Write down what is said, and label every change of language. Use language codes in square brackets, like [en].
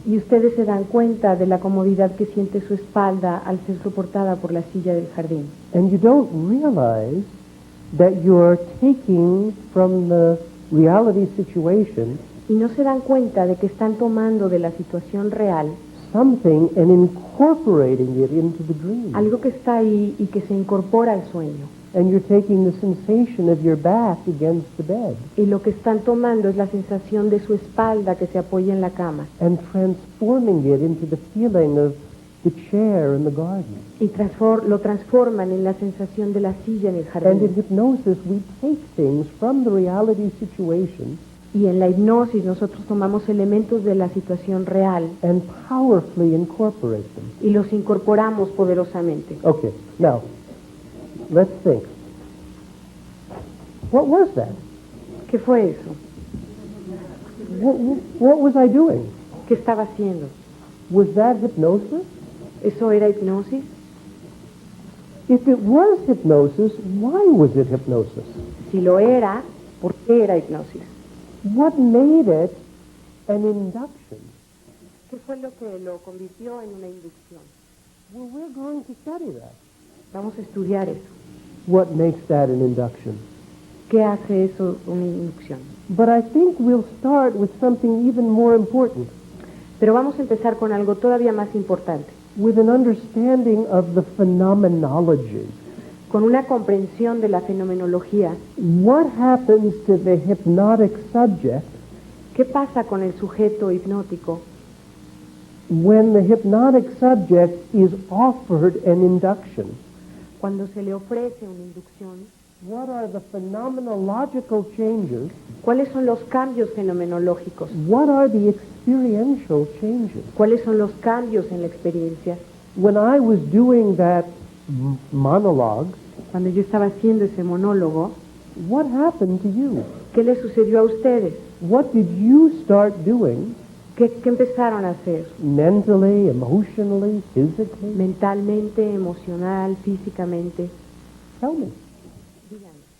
[es] Y ustedes se dan cuenta de la comodidad que siente su espalda al ser soportada por la silla del jardín. [en] And you don't realize that you're taking from the reality situation [es] Y no se dan cuenta de que están tomando de la situación real [en] something and incorporating it into the dream. [es] algo que está ahí y que se incorpora al sueño. [en] And you're taking the sensation of your back against the bed [es] Y lo que están tomando es la sensación de su espalda que se apoya en la cama. [en] and transforming it into the feeling of the chair in the garden. [es] Y lo transforman en la sensación de la silla en el [en] And in [es] jardín. [en] hypnosis, we take things from the reality situation [es] Y en la hipnosis nosotros tomamos elementos de la situación real [en] and powerfully incorporate them. [es] y los incorporamos poderosamente. [en] Okay, now, let's think. What was that? [es] ¿Qué fue eso? [en] What was I doing? [es] ¿Qué estaba haciendo? [en] Was that hypnosis? [es] ¿Eso era hipnosis? [en] If it was hypnosis, why was it hypnosis? [es] Si lo era, ¿por qué era hipnosis? [en] What made it an induction? [es] ¿Qué fue lo que lo convirtió en una inducción? [en] Well, we're going to study that. [es] Vamos a estudiar eso. [en] What makes that an induction? [es] ¿Qué hace eso una inducción? [en] But I think we'll start with something even more important, [es] Pero vamos a empezar con algo todavía más importante, [en] with an understanding of the phenomenology. [es] con una comprensión de la fenomenología. [en] What happens to the hypnotic subject [es] ¿Qué pasa con el sujeto hipnótico [en] when the hypnotic subject is offered an induction? [es] cuando se le ofrece una inducción? [en] What are the phenomenological changes? [es] ¿Cuáles son los cambios fenomenológicos? [en] What are the experiential changes? [es] ¿Cuáles son los cambios en la experiencia? [en] When I was doing that monologue, [es] Cuando yo estaba haciendo ese monólogo, [en] what happened to you? [es] ¿qué les sucedió a ustedes? [en] What did you start doing [es] ¿Qué empezaron a hacer? [en] mentally, emotionally, physically? [es] Mentalmente, emocional, físicamente. [en] Tell me. [es] Díganme.